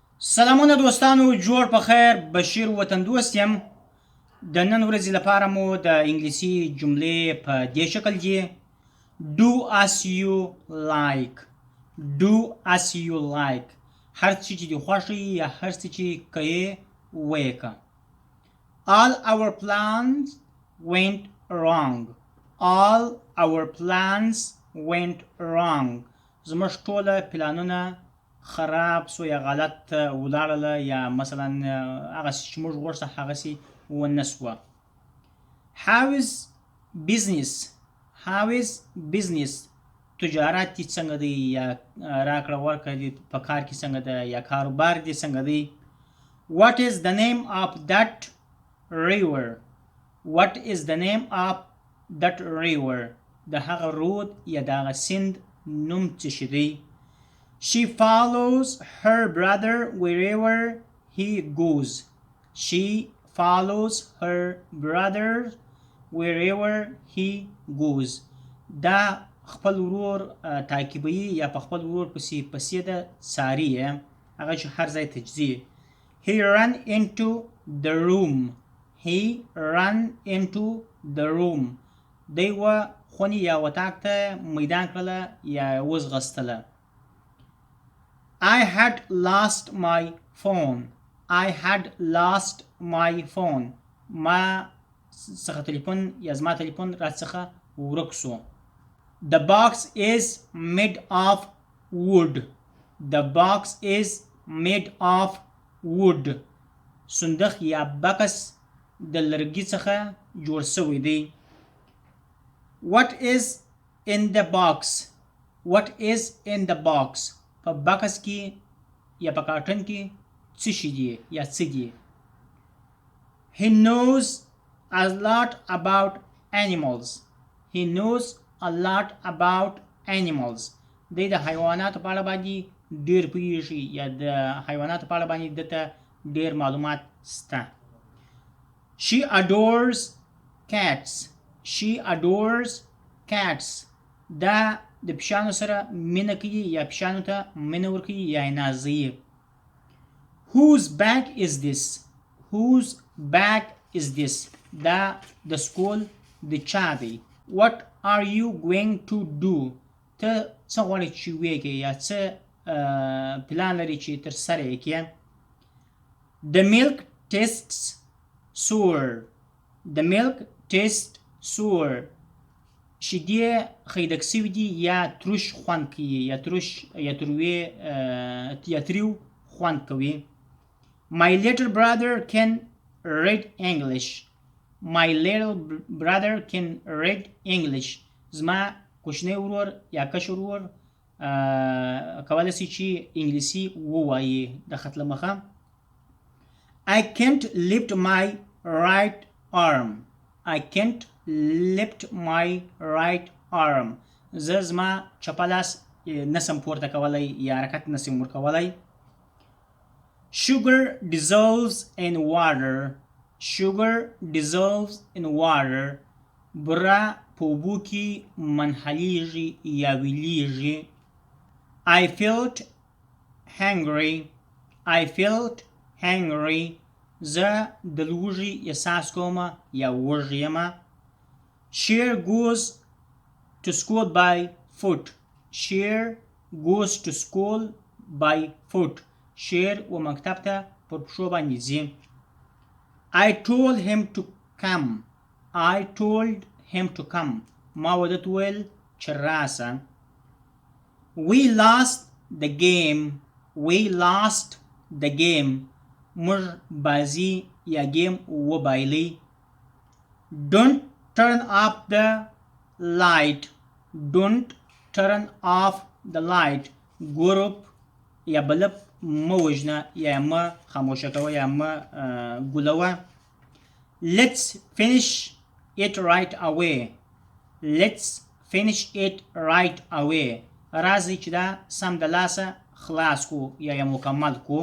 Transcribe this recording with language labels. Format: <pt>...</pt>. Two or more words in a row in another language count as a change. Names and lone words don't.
<ps>سلامونه دوستانو، جوړ په خیر. بشیر وطندوست یم. د نن ورځې لپاره مو د انګلیسي جملې په دې شکل دي:</ps> <en>do as you like. do as you like.</en> <ps>هر څه چې دې خوښ وي یا هر څه چې کوې ویې که.</ps> <en>all our plans went wrong. all our plans went wrong.</en> <ps>زموږ ټوله پلانونه خراب سو یا غلط ولاړله، یا مثلا هغسې چې موږ غوښته هغسې ونه سوه.</ps> <en>how is business. how is business.</en> <ps>تجارت دې څنګه دی، یا راکړه ورکړه دې په کار کې څنګه ده، یا کاروبار دې څنګه دی.</ps> <en>what is the name of that river. what is the name of that river.</en> <ps>د هغه رود یا د هغه سیند نوم څه شي دی.</ps> <en>she follows her brother wherever he goes. she follows her brother wherever he goes.</en> <ps>دا خپل ورور تعقیبوي یا په خپل ورور پسې ده څاري یې، هغه چې هر ځای ته ځي.</ps> <en>he ran into the room. he ran into the room.</en> <ps>دی و خونې یا وطاق ته میدان کړله یا وځغستله.</ps> <en>I had lost my phone. I had lost my phone.</en> <ps>ما څخه تلیفون یا زما تلیفون را څخه ورک سو.</ps> <en>The box is made of wood. The box is made of wood.</en> <ps>صندوق یا بکس د لرګي څخه جوړ شوی دی.</ps> <en>What is in the box. What is in the box.</en> <ps>په بکس کې یا په کارټن کې څه شي دی یا څه دی.</ps> <en>he knows a lot about animals. he knows a lot about animals.</en> <ps>دی د حیواناتو په اړه باندې ډېر پوهېږي یا د حیواناتو په اړه باندې دته ډېر معلومات شته.</ps> <en>she adores cats. she adores cats.</en> <ps>دا د پیشانو سره مینه کوي یا پیشانو ته مینه ورکوي یا یې نازوي.</ps> <en>whose bag is this. whose bag is this.</en> <ps>دا د سکول د چا دی.</ps> <en>what are you going to do.</en> <ps>ته څه غواړې چې ویې کې یا څه پلان لري چې تر سره یې کې.</ps> <en>the milk tastes sour. the milk tastes sour.</en> <ps>شیدې خیدک سوي دي یا تروش خوند کوي یا تروش یا تریو خوند کوي.</ps> <en>my little brother can read English. my little brother can read English.</en> <ps>زما کوچنی ورور یا کشر ورور کولی شي چې انګلیسي ووایي د خط له مخه.</ps> <en>I can't lift my right arm. I can't lift my right arm.</en> <ps>زه زما چپه لاس نسم پورته کولی یا حرکت نسم ورکولی.</ps> <en>sugar dissolves in water. sugar dissolves in water.</en> <ps>بوره په اوبو کې منحلیږي یا ویلیږي.</ps> <en>I felt hungry. I felt hungry.</en> <ps>زه د لوږې احساس کوم یا وږی یم.</ps> <en>Cher goes to school by foot. Cher goes to school by foot.</en> <ps>Cher و مکتب ته پر پښو باندې ځي.</ps> <en>I told him to come. I told him to come.</en> <ps>ما ودت ویل چې راسه.</ps> <en>We lost the game. We lost the game.</en> <ps>موږ بازی یا گیم وبایلی.</ps> <en>Don't turn off the light. Don't turn off the light.</en> <ps>ګروپ یا بلب مه وژنه یا مه خاموشه کوه یا مه ګولوه.</ps> <en>Let's finish it right away. Let's finish it right away.</en> <ps>راځئ چې دا سم د لاسه خلاص کو یا یې مکمل کو.</ps>